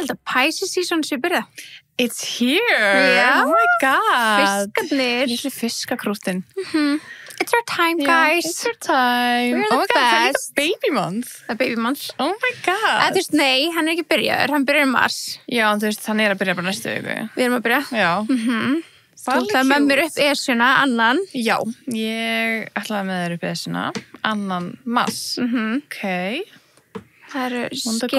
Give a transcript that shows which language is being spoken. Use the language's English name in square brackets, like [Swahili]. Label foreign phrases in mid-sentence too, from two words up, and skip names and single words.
[English] Pisces season [Icelandic] sé byrjað. [English] It's here! [Icelandic] Já. [English] Oh my god! [Icelandic] Fiskarnir. Lilli fiskakrútin. [English] It's our time, guys. It's your time. We're Oh the my god, [Icelandic] það er [English] best. [Icelandic] líka [English] baby month. [Icelandic] Það er [English] baby month. Oh my god. [Icelandic] Þú veist, nei, hann er ekki byrjaður. Hann byrjar í mars. Já, þú veist, hann er að byrja bara næstu viku. Við erum að byrja. Já. Þú ætlaði með mér upp esjuna, annan. Já, ég ætlaði með þér upp þessuna. Annan mars. Ok. Það eru Vonandi gott